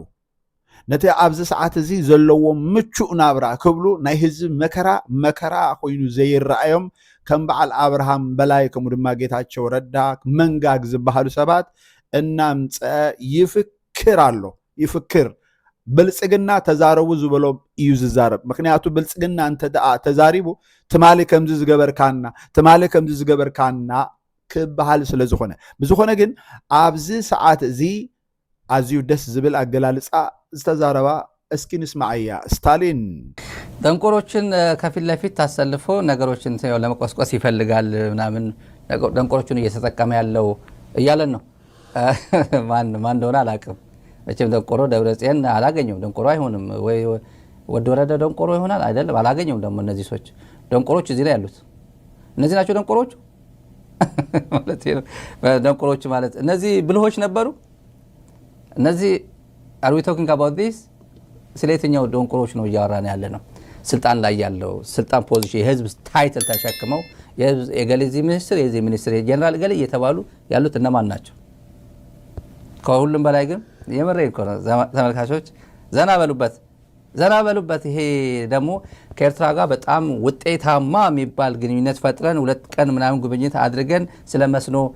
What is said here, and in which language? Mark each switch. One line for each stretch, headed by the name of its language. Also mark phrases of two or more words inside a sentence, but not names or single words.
Tigrinya: ነቲ ኣብዚ ሰዓት እዚ ዘለዎ ምቹእ ናብራ ክብሉ ናይ ህዝብ መከራ ኮይኑ ዘይረአዮም ከም በዓል አብርሃም በላይ ከምኡ ድማ ጌታቸው ረዳ መንጋግ ዝበሃሉ ሰባት እናምፀ ይፍክር ኣሎ ይፍክር ብልጽግና ተዛረቡ ዝበሎም እዩ ዝዛረብ ምክንያቱ ብልጽግና እንተ ደኣ ተዛሪቡ ትማሊ ከምዚ ዝገበርካና ክበሃል ስለዝኾነ ብዝኾነ ግን ኣብዚ ሰዓት እዚ አዝዩ ደስ ዝብል አገላልጻ ዝተዛረባ እስኪ ንስማዕያ ስታሊን
Amharic: ደንቆሮችን ከፊት ለፊት ታሰልፎ ነገሮችን ለመቆስቆስ ይፈልጋል ምናምን ደንቆሮችን እየተጠቀመ ያለው እያለን ነው ማን እንደሆነ አላቅም መቼም ደንቆሮ ደብረጽዮን አላገኘው ደንቆሮ አይሆንም ወይ ወደወረደ ደንቆሮ ይሆናል አይደለም አላገኘው ደግሞ እነዚህ ሰዎች ደንቆሮች እዚህ ላይ ያሉት እነዚህ ናቸው ደንቆሮች ማለት ነው ደንቆሮች ማለት እነዚህ ብልሆች ነበሩ እነዚህ
English: are we talking about this
Amharic: ስለየትኛው ደንቆሮች ነው እያወራን ያለ ነው ስልጣን ላይ ያለው ስልጣን ፖዚሽን የህዝብ ታይትል ተሸክመው የገለዚ ሚኒስትር የዚህ ሚኒስትር የጀነራል ገለ እየተባሉ ያሉት እነማን ናቸው ከሁሉም በላይ ግን የመረይ እኮ ነው ተመልካቾች ዘና በሉበት ይሄ ደግሞ ከኤርትራ ጋር በጣም ውጤታማ የሚባል ግንኙነት ፈጥረን ሁለት ቀን ምናምን ጉብኝት አድርገን ስለመስኖ